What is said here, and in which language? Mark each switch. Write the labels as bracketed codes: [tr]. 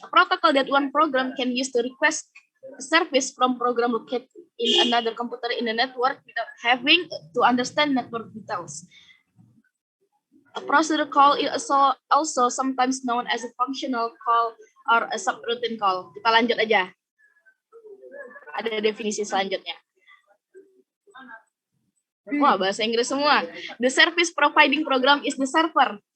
[en] A protocol that one program can use to request a service from program located in another computer in the network without having to understand network details. A procedure call is also sometimes known as a functional call or a subroutine call. [id] Kita lanjut aja. Ada definisi selanjutnya. Wah, bahasa Inggris semua. [en] The service providing program is the server.